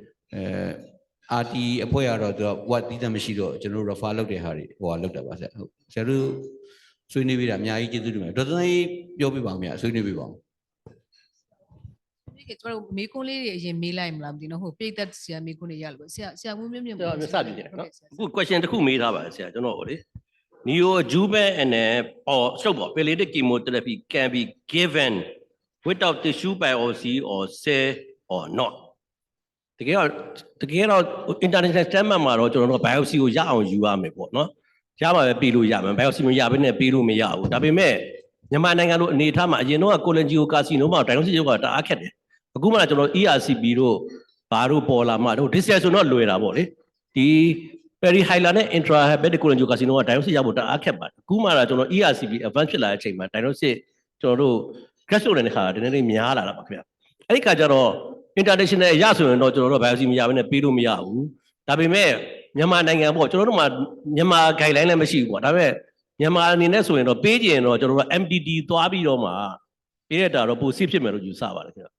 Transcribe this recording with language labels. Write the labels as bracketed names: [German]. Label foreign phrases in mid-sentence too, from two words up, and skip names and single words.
[Burmese] RT အဖွဲ့ကတော့သူက what တီးသန့်မရှိတော့ကျွန်တော်တို့ refer လုပ်တဲ့ဟာတွေဟိုကလုပ်တာပါဆက်ဟုတ်ဇာတ်ဆွေးနွေးပေးတာအများကြီးကျေးဇူးတင်ပါတယ်ဒေါက်တာကြီးပြောပြပါဦးခင်ဗျဆွေးနွေးပေးပါဦး ဒီကကျွန်တော်မေကွန်းလေးတွေအရင်မေးလိုက်မလားမသိနော်ဟိုပြည့်သက်ဆရာမေကွန်းတွေရလို့ဆရာဦးမြင့်မြင့် ကျွန်တော်စပြတယ်နော်အခု question တစ်ခုမေးထားပါတယ်ဆရာကျွန်တော်ကိုလေ [English] Neoadjuvant and palliative chemotherapy can be given without tissue biopsy or cell or not [Burmese] တကယ်တော့ [English] international standard [Burmese] မှာတော့ကျွန်တော်တို့ biopsy ကိုရအောင်ယူရမယ်ပေါ့ နော်ရပါပဲပေးလို့ရမယ် biopsy မရဘဲနဲ့ပေးလို့မရဘူးဒါပေမဲ့မြန်မာနိုင်ငံလိုအနေအထားမှာအရင်တော့ [English] Cholangiocarcinoma diagnosis [Burmese] ရောကတအားခက်တယ်အခုမှကျွန်တော် ERCP တို့ဘာတို့ပေါ်လာမှတို့ distal ဆိုတော့လွယ်တာပေါ့လေဒီ perihilar နဲ့ [English] intrahepatic cholangiocarcinoma diagnosis [Burmese] ရဖို့တအားခက်ပါတယ်အခုမှကျွန်တော် [English] ERCP advance [Burmese] ဖြစ်လာတဲ့အချိန်မှာ diagnosis ကျွန်တော်တို့ gastroenterologist နဲ့ခါတနေ့များလာတာပါခင်ဗျအဲ့ဒီခါကျတော့ international ရဆိုရင်တော့ကျွန်တော်တို့ biopsy မရဘဲနဲ့ပေးလို့မရဘူးဒါပေမဲ့မြန်မာနိုင်ငံပေါ့ကျွန်တော်တို့မှာမြန်မာ guideline လည်းမရှိဘူးပေါ့ဒါပေမဲ့မြန်မာအနေနဲ့ဆိုရင်တော့ပေးကြရင်တော့ကျွန်တော်တို့ MDD သွားပြီးတော့မှပေးရတာတော့ပိုစစ်ဖြစ်မယ်လို့ယူဆပါတယ်ခင်ဗျ